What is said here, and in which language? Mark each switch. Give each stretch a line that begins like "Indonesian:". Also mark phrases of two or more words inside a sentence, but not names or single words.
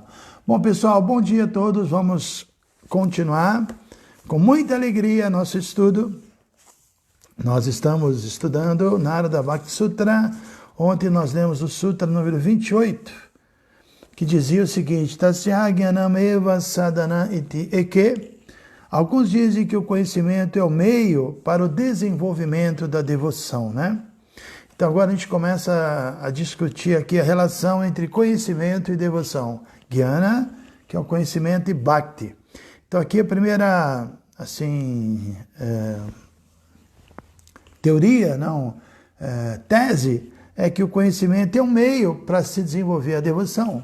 Portuguese: Bom, pessoal, bom dia a todos. Vamos continuar com muita alegria nosso estudo. Nós estamos estudando Narada Bhakti Sutra. Ontem nós lemos o Sutra número 28. Que dizia o seguinte,
Sanskrit: तस्य ज्ञानम् एव साधनम् इति एके.
Portuguese: Alguns dizem que o conhecimento é o meio para o desenvolvimento da devoção, né? Então agora a gente começa a discutir aqui a relação entre conhecimento e devoção. Jnana, que é o conhecimento, e Bhakti. Então aqui a primeira, teoria, tese, é que o conhecimento é um meio para se desenvolver a devoção.